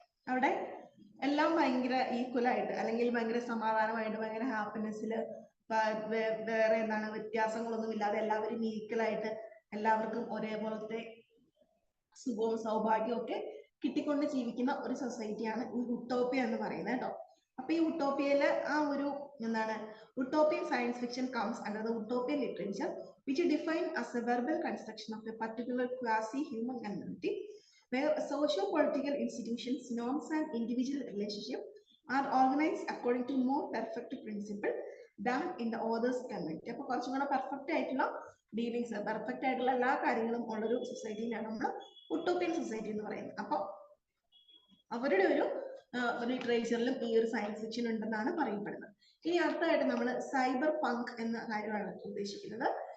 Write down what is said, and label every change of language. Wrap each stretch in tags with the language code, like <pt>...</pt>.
<ml>അവിടെ എല്ലാം ഭയങ്കര ഈക്വൽ ആയിട്ട് അല്ലെങ്കിൽ ഭയങ്കര സമാധാനമായിട്ട് ഭയങ്കര ഹാപ്പിനെസ്സിൽ വേറെ എന്താണ് വ്യത്യാസങ്ങളൊന്നും ഇല്ലാതെ എല്ലാവരും ഈക്വൽ ആയിട്ട് എല്ലാവർക്കും ഒരേപോലത്തെ സുഖവും സൗഭാഗ്യവും ഒക്കെ കിട്ടിക്കൊണ്ട് ജീവിക്കുന്ന ഒരു സൊസൈറ്റിയാണ് ഈ ഉട്ടോപ്യ എന്ന് പറയുന്നത് കേട്ടോ. അപ്പൊ ഈ ഉട്ടോപ്യയില് ആ ഒരു എന്താണ്</ml> <en>Utopian science fiction comes under the utopian literature which is defined as a verbal construction of a particular quasi-human community where socio-political institutions, norms and individual relationships are organized according to more perfect principle than in the author's community.</en> <ml>അപ്പോൾ കുറച്ചും കൂടെ perfect ആയിട്ടുള്ള dealings, perfect ആയിട്ടുള്ള എല്ലാ കാര്യങ്ങളും ഉള്ളൊരു സൊസൈറ്റിയിലാണ് നമ്മൾ utopian society എന്ന് പറയുന്നത്. അപ്പോൾ അവരുടെ ഒരു ലിറ്ററേച്ചറിലും ഈ ഒരു സയൻസ് ഫിക്ഷൻ ഉണ്ടെന്നാണ് പറയപ്പെടുന്നത്. ഇനി അടുത്തായിട്ട് നമ്മൾ സൈബർ പങ്ക് എന്ന കാര്യമാണ് ഉദ്ദേശിക്കുന്നത്.</ml>